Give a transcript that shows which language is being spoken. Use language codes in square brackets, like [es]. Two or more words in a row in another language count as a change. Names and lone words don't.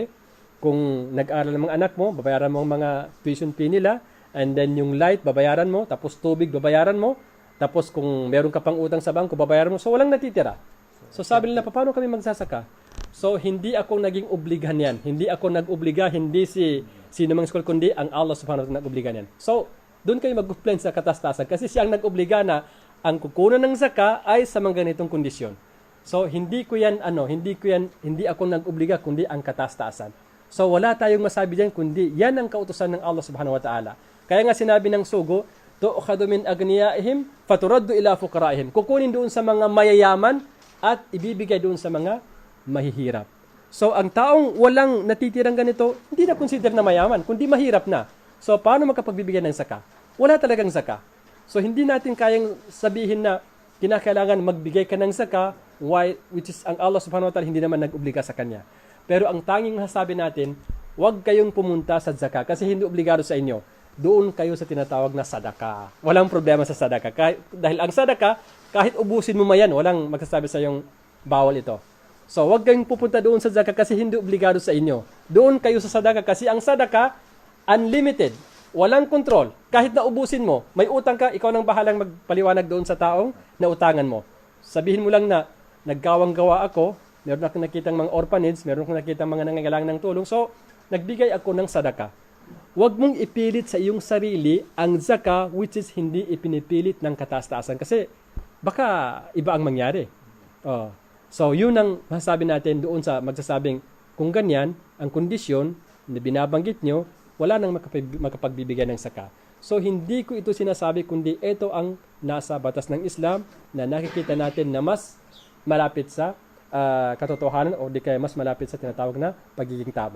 [tl] Kung nag-aaral ng mga anak mo, babayaran mo ang mga [en] tuition fee [tl] nila, [en] and then [tl] yung light, babayaran mo, tapos tubig, babayaran mo, tapos kung meron ka pang utang sa bangko, babayaran mo. So, walang natitira. So, sabi nila, paano kami magsasaka? So, hindi ako naging obligan yan. Hindi ako nag-obliga, hindi sino mang school, kundi ang [ar] الله سبحانه وتعالى [tl] nag-obliga yan. So, doon kayo mag-complain sa katastasan kasi siya ang nag-obliga na ang kukunan ng zaka ay sa mga ganitong kondisyon. So, hindi ako nag-obliga, kundi ang katastasan. So, wala tayong masabi diyan, kundi yan ang kautusan ng [ar] الله سبحانه وتعالى. [tl] Kaya nga sinabi ng sugo, [ar] تؤخذ من أغنيائهم فترد إلى فقرائهم. [tl] Kukunin doon sa mga mayayaman at ibibigay doon sa mga mahihirap. So, ang taong walang natitirang ganito, hindi na consider na mayaman, kundi mahirap na. So, paano makapagbibigay ng zaka? Wala talagang zaka. So, hindi natin kayang sabihin na kinakailangan magbigay ka ng zaka, [en] which is [tl] ang [ar] الله سبحانه وتعالى [tl] hindi naman nag-obliga sa kanya. Pero ang tanging masasabi natin, huwag kayong pumunta sa zaka kasi hindi obligado sa inyo. Doon kayo sa tinatawag na sadaka. Walang problema sa sadaka. Dahil ang sadaka, kahit ubusin mo mayan, walang magsasabi sa yung bawal ito. So, huwag kayong pupunta doon sa zaka kasi hindi obligado sa inyo. Doon kayo sa sadaka kasi ang sadaka, unlimited. Walang control. Kahit na ubusin mo, may utang ka, ikaw nang bahalang magpaliwanag doon sa taong na utangan mo. Sabihin mo lang na, nagkawang-gawa ako, meron akong nakitang mga orphanage, meron akong nakitang mga nangangailangan ng tulong, so, nagbigay ako ng sadaka. Huwag mong ipilit sa iyong sarili ang zaka [en] which is [tl] hindi ipinipilit ng kataas-taasan kasi baka iba ang mangyari. So, yun ang masasabi natin doon sa magsasabing kung ganyan, ang kondisyon na binabanggit nyo, wala nang makapagbibigay ng zaka. So, hindi ko ito sinasabi kundi ito ang nasa batas ng Islam na nakikita natin na mas malapit sa katotohanan o di kaya mas malapit sa tinatawag na pagiging tama.